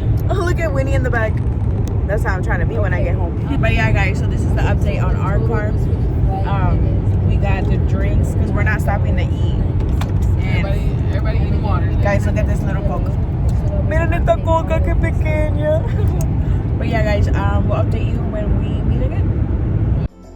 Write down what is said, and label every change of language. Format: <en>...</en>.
<en>Oh, look at Winnie in the back. That's how I'm trying to be when I get home. But yeah, guys. So this is the update on our car. We got the drinks because we're not stopping to eat. And Everybody eating water. guys, look at this little coca.</en> <es>Miren esta coca que pequeña.</es> <en>But yeah, guys, we'll update you when we meet again.</en>